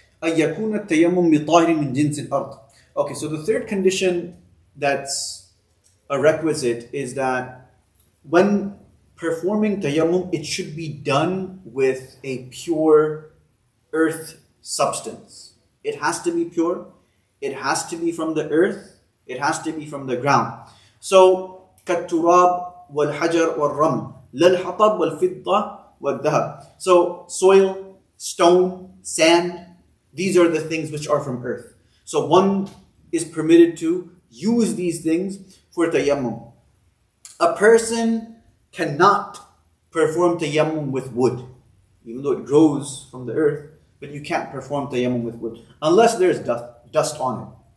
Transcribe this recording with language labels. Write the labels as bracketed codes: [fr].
[ar] أن يكون التيمم بطاهر من جنس الأرض. [en] Okay, so the third condition that's a requisite is that when performing tayammum, it should be done with a pure earth substance. It has to be pure. It has to be from the earth. It has to be from the ground. So, [ar] كالتراب والحجر والرمل لا الحطب والفضة والذهب. [en] So, soil, stone, sand, these are the things which are from earth. So one is permitted to use these things for tayammum. A person cannot perform tayammum with wood, even though it grows from the earth, but you can't perform tayammum with wood unless there's dust on it.